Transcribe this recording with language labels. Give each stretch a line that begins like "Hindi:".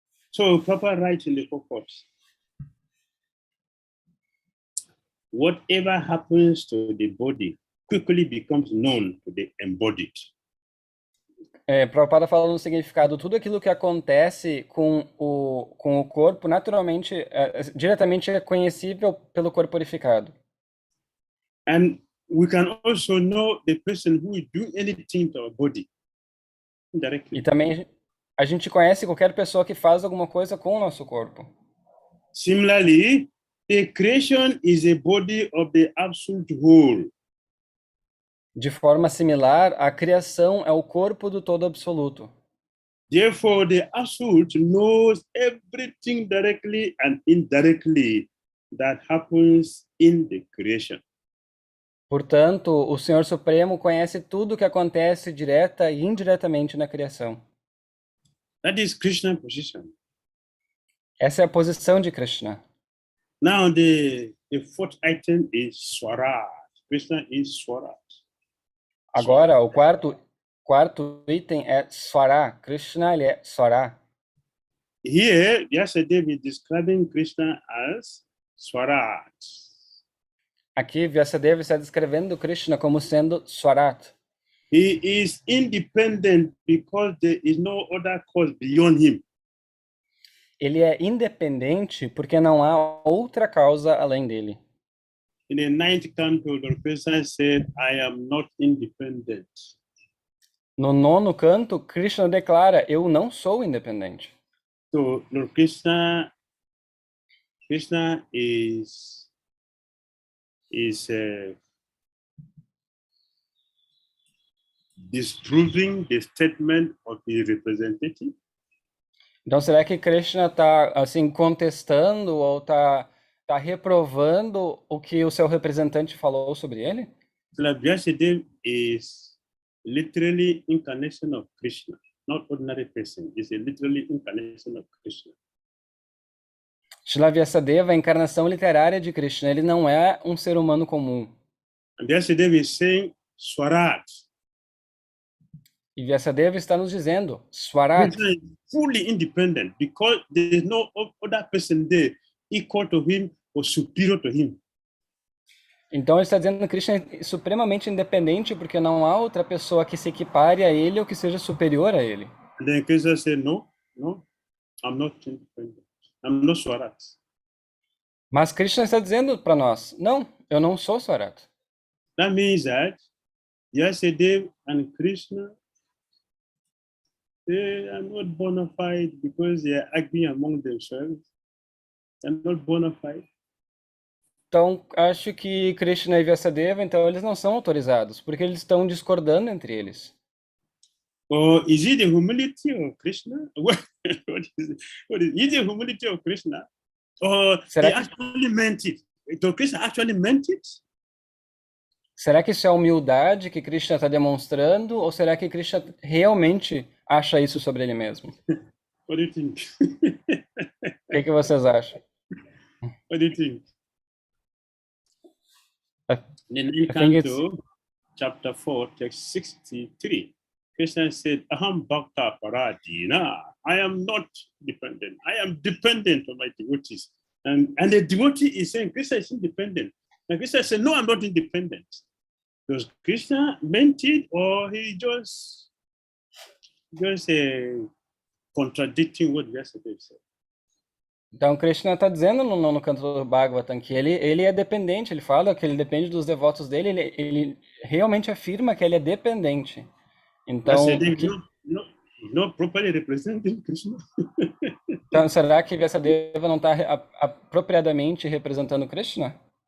English: So Papa writes in the purport, whatever happens to the body quickly becomes known to the embodied.
Portuguese: Prabhupada fala no significado, tudo aquilo que acontece com o corpo, naturalmente, diretamente é conhecível pelo corporificado.
English: And we can also know the person who will do anything to our body indirectly.
Portuguese: E também a gente conhece qualquer pessoa que faz alguma coisa com o nosso corpo.
English: Similarly, the creation is a body of the absolute whole.
Portuguese: De forma similar, a criação é o corpo do todo absoluto.
English: Therefore, the absolute knows everything directly and indirectly that happens in the creation.
Portuguese: Portanto, o Senhor Supremo conhece tudo o que acontece direta e indiretamente na criação.
English: That is Krishna's position.
Portuguese: Essa é a posição de Krishna.
English: Now, the fourth item is Swaraj. Krishna is Swaraj.
Portuguese: Agora, o quarto item é Swara. Krishna, ele é Swara.
English: Here, Vyasadeva is describing Krishna as Swaraj.
Portuguese: Aqui, Vyasadeva está descrevendo Krishna como sendo Swarat.
English: He is independent because there is no other cause beyond him.
Portuguese: Ele é independente porque não há outra causa além dele.
English: In the 9th canto, Lord Krishna said, I am not independent.
Portuguese: No 9º canto, Krishna declara, eu não sou independente.
English: So, Lord Krishna is disproving the statement of his representative.
Portuguese: Então, será que Krishna está assim contestando ou está reprovando o que o seu representante falou sobre ele?
English: Vyasadeva is literally incarnation of Krishna, not ordinary person. Is a literally incarnation of Krishna.
Portuguese: Srila Vyasadeva é a encarnação literária de Krishna. Ele não é um ser humano comum.
English: And Vyasadeva is saying Swaraj.
Portuguese: E Vyasadeva está nos dizendo, Swarat.
English: Krishna is fully independent because there is no other person there equal to him or superior to him.
Portuguese: Então ele está dizendo que Krishna é supremamente independente porque não há outra pessoa que se equipare a ele ou que seja superior a ele.
English: And then Krishna said, no, I'm not independent. I'm not Swarat.
Portuguese: Mas Krishna está dizendo para nós, não, eu não sou Swarat.
English: That means that Vyasadeva and Krishna They are not bona fide because they are arguing among themselves. They are not bona fide.
Portuguese: Então, acho que Krishna e Vyasadeva, então, eles não são autorizados, porque eles estão discordando entre eles.
English: Or is it the humility of Krishna? What is it? Is it the humility of Krishna? Or
Portuguese: Será
English: he
Portuguese: que,
English: actually meant it? So Krishna actually meant it?
Portuguese: será que isso é a humildade que Krishna está demonstrando, ou será que Krishna realmente acha isso sobre ele mesmo?
English: What do you think?
Portuguese: O que vocês acham?
English: What do you think? In the I think it's Canto, chapter 4, text 63, Krishna said,
Sanskrit: Aham bhakta paradina.
English: I am not dependent. I am dependent on my devotees. And the devotee is saying, Krishna is independent. And Krishna said, no, I'm not independent. Does Krishna meant it, or he just contradicting what Vyasadeva said?
Portuguese: Então, Krishna está dizendo no canto do Bhagavatam que ele é dependente, ele fala que ele depende dos devotos dele, ele realmente afirma que ele é dependente. Então,
English: Vyasadeva not properly representing Krishna.
Portuguese: Então, será que Vyasadeva não está apropriadamente representando Krishna?